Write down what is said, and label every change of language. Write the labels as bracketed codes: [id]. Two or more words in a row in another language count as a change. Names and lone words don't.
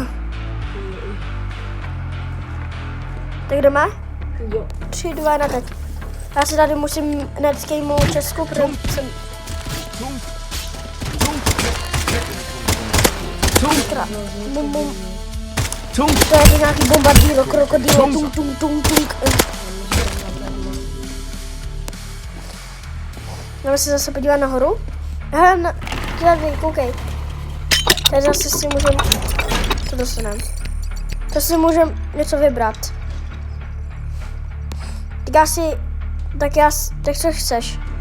[cs] Tak jdeme? Jo. 3, 2, 1, teď. Já si tady musím neskejmout Česku, protože jsem... Tra. Bum, bum. To je nějaký bombardíro, krokodýlo, tung, tung, tung, tung. Jdeme se zase podívat nahoru. Aha, tady, koukej. Tady zase si můžem... Co dostanem? To si můžem něco vybrat. Tak co chceš?